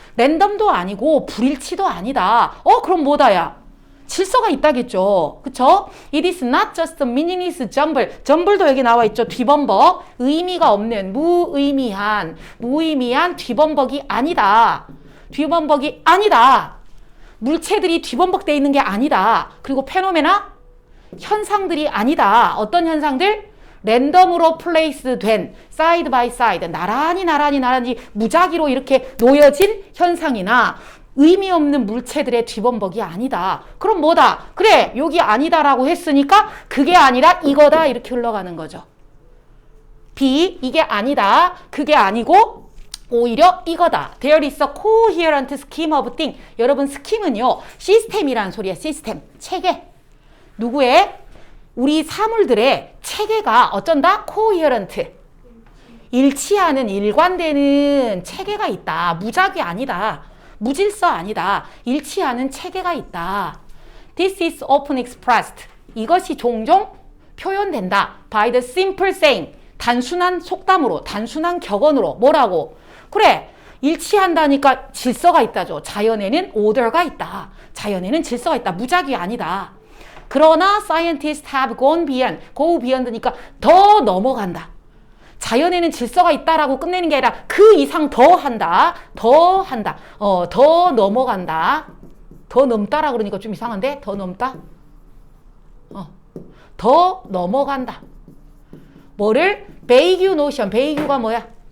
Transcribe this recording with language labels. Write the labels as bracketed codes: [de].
[ko] 랜덤도 아니고 불일치도 아니다. 그럼 뭐다야? 질서가 있다겠죠. 그쵸? [en] It is not just a meaningless jumble. [ko] jumble도 여기 나와 있죠. 뒤범벅. 의미가 없는 무의미한 뒤범벅이 아니다. 뒤범벅이 아니다. 물체들이 뒤범벅되어 있는 게 아니다. 그리고 페노메나? 현상들이 아니다. 어떤 현상들? 랜덤으로 플레이스 된 사이드 바이 사이드 나란히 무작위로 이렇게 놓여진 현상이나 의미 없는 물체들의 뒤범벅이 아니다. 그럼 뭐다? 그래, 여기 아니다라고 했으니까 그게 아니라 이거다 이렇게 흘러가는 거죠. B, 이게 아니다. 그게 아니고 오히려 이거다. [en] There is a coherent scheme of things. [ko] 여러분 스킴은요. 시스템이란 소리야. 시스템. 체계. 누구의? 우리 사물들의 체계가 어쩐다? [en] coherent. [ko] 일치하는 일관되는 체계가 있다. 무작위 아니다. 무질서 아니다. 일치하는 체계가 있다. [en] This is often expressed. [ko] 이것이 종종 표현된다. [en] By the simple saying. [ko] 단순한 속담으로, 단순한 격언으로. 뭐라고? 그래, 일치한다니까 질서가 있다죠. 자연에는 order가 있다. 자연에는 질서가 있다. 무작위 아니다. 그러나 [en] scientists have gone beyond. [ko] go beyond니까 더 넘어간다. 자연에는 질서가 있다라고 끝내는 게 아니라 그 이상 더 한다. 더 넘어간다. 더 넘다라 그러니까 좀 이상한데? 더 넘다? 더 넘어간다. 뭐를? [en] vague notion. [ko] vague가 뭐야?